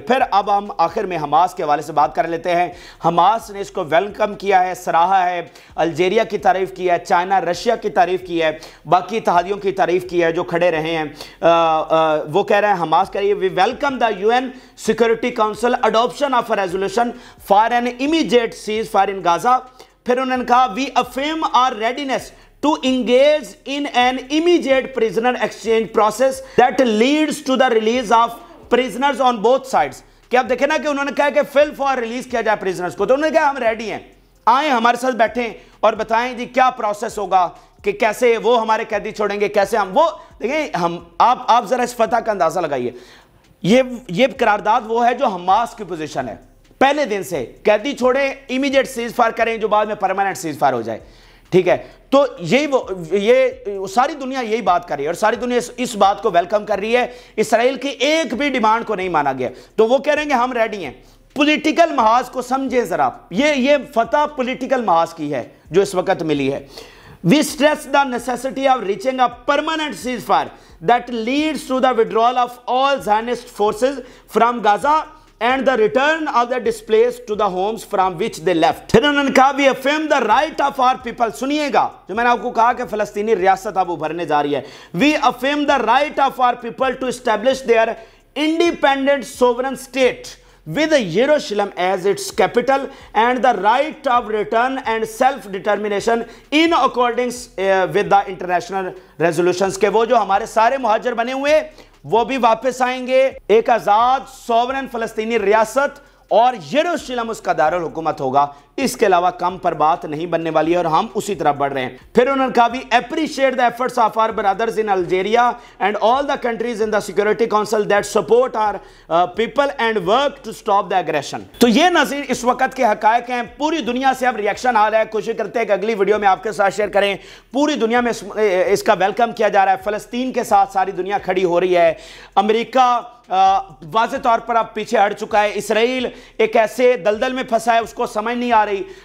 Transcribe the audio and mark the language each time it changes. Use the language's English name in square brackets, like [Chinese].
[Urdu] پھر اب ہم آخر میں حماس کے حوالے سے بات کر لیتے ہیں. حماس نے اس کو ویلکم کیا ہے, سراہا ہے, الجیریا کی تعریف کی ہے, چائنا رشیا کی تعریف کی ہے, باقی اتحادیوں کی تعریف کی ہے جو کھڑے رہے ہیں. وہ کہہ رہے ہیں, حماس کہہ رہی ہے, [English] We welcome the UN security council adoption of a resolution for an immediate ceasefire in Gaza. [Urdu] پھر انہوں نے کہا, [English] We affirm our readiness to engage in an immediate prisoner exchange process that leads to the release of prisoners on both sides. [Urdu] کہ آپ دیکھیں نا کہ انہوں نے کہا کہ فل فار ریلیز کیا جائے prisoners کو, تو انہوں نے کہا ہم ریڈی ہیں, آئیں ہمارے ساتھ بیٹھیں اور بتائیں جی کیا پروسیس ہوگا کہ کیسے وہ ہمارے قیدی چھوڑیں گے, کیسے ہم وہ دیکھیں. ہم آپ ذرا اس فتح کا اندازہ لگائیے. یہ قرارداد وہ ہے جو حماس کی پوزیشن ہے پہلے دن سے, قیدی چھوڑیں, امیڈیٹ سیز فائر کریں جو بعد میں پرماننٹ سیز فائر ہو جائے. ٹھیک ہے, تو یہ ساری دنیا یہی بات کر رہی ہے اور ساری دنیا اس بات کو ویلکم کر رہی ہے. اسرائیل کی ایک بھی ڈیمانڈ کو نہیں مانا گیا, تو وہ کہہ رہے ہیں کہ ہم ریڈی ہیں. پولیٹیکل محاذ کو سمجھیں ذرا, یہ فتح پولیٹیکل محاذ کی ہے جو اس وقت ملی ہے. [English] We stress the necessity of reaching a permanent ceasefire that leads to the withdrawal of all Zionist forces from Gaza and the return of the displaced to the homes from which they left. [Urdu] پھر انہوں نے کہا, [English] we affirm the right of our people. [Urdu] سنیے گا جو میں نے آپ کو کہا کہ فلسطینی ریاست اب ابھرنے جا رہی ہے. [English] We affirm the right of our people to establish their independent sovereign state with Jerusalem as its capital and the right of return and self-determination in accordance with the international resolutions. [Urdu] کہ وہ جو ہمارے سارے مہاجر بنے ہوئے وہ بھی واپس آئیں گے, ایک آزاد سوورن فلسطینی ریاست اور یروشلم اس کا دارالحکومت ہوگا. اس کے علاوہ کم پر بات نہیں بننے والی ہے اور ہم اسی طرح بڑھ رہے ہیں. پھر انہوں نے کہا, [English] we appreciate the efforts of our brothers in Algeria and all the countries in the Security Council that support our people and work to stop the aggression. [Urdu] تو یہ نظیر اس وقت کے حقائق ہیں. پوری دنیا سے اب ریاکشن آ رہا ہے. کوشش کرتے ہیں کہ اگلی ویڈیو میں آپ کے ساتھ شیئر کریں. پوری دنیا میں اس کا ویلکم کیا جا رہا ہے. فلسطین کے ساتھ ساری دنیا کھڑی ہو رہی ہے. امریکہ واضح طور پر اب پیچھے ہٹ چکا ہے. اسرائیل ایک ایسے دلدل میں پھنسا ہے, اس کو سمجھ نہیں آ رہی.